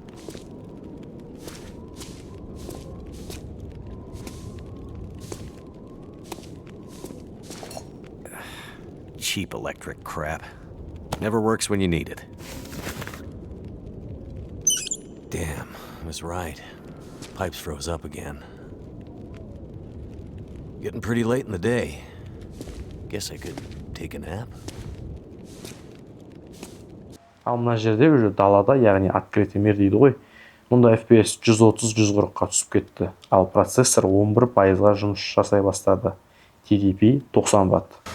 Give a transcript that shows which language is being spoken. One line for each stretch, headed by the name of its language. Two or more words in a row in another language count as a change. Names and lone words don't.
English: Cheap electric crap. Never works when you need it. Damn, I was right. Pipes froze up again. Getting pretty late in the day. Guess I could take a nap.
Kazakh: Ал мына жерде уже далада, яғни
Russian: открытый мир
Kazakh: дейді ғой. Мұнда FPS 130-140-қа түсіп кетті. Ал процессор 11%-ға жұмыс жасай бастады. TDP 90 ватт.